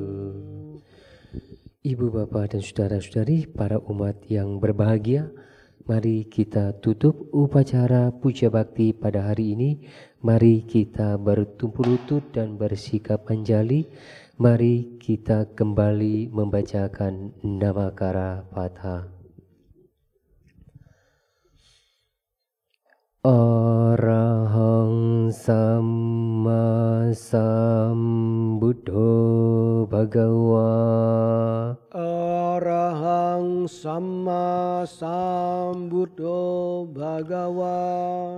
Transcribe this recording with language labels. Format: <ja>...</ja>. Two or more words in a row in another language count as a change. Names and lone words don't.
<id>Ibu, Bapak, dan saudara-saudari, para umat yang berbahagia, mari kita tutup upacara puja bakti pada hari ini. Mari kita bertumpu lutut dan bersikap anjali. Mari kita kembali membacakan Namakara Fatha.</id> <pi>Arahang Samma Sambuddho Bhagava. Arahang Samma Sambuddho Bhagava.</pi>